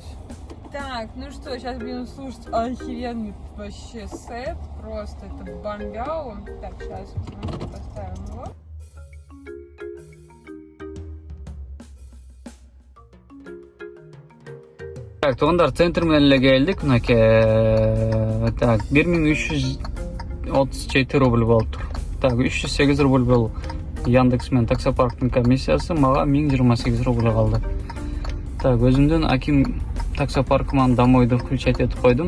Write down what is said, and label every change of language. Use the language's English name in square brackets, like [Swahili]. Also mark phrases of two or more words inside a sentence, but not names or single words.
[Russian] Так, ну что, сейчас будем слушать охеренный вообще сет. Просто это бомбяу. Так, сейчас поставим его. Так, [Kyrgyz] туғандар центр менен эле келдик. Мынакей. Так, 1337 рубль болуптур. Так, 308 рубль болду. Яндекс менен таксопарктын комиссиясы мага 1028 рубль калды. Так, өзүмдөн Аким таксопаркыман [Russian] домойду включать [Kyrgyz] этип койдум.